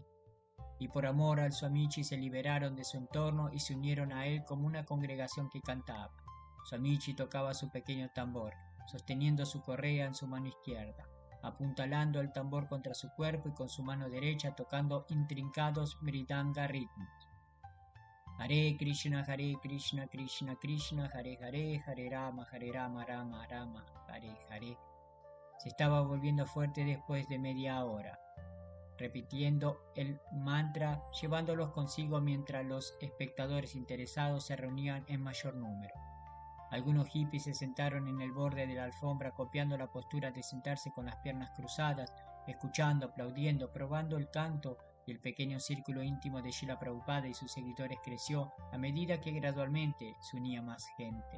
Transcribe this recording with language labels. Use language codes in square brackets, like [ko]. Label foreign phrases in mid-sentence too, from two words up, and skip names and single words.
[es] Y por amor al Swamiji se liberaron de su entorno y se unieron a él como una congregación que cantaba. Swamiji tocaba su pequeño tambor, sosteniendo su correa en su mano izquierda, apuntalando el tambor contra su cuerpo y con su mano derecha tocando intrincados mridanga ritmos. Hare Krishna, Krishna Krishna, Hare Hare, Hare Rama, Rama Rama, Hare Hare. Se estaba volviendo fuerte después de media hora, repitiendo el mantra, llevándolos consigo mientras los espectadores interesados se reunían en mayor número. Algunos hippies se sentaron en el borde de la alfombra copiando la postura de sentarse con las piernas cruzadas, escuchando, aplaudiendo, probando el canto, y el pequeño círculo íntimo de Srila Prabhupada y sus seguidores creció a medida que gradualmente se unía más gente.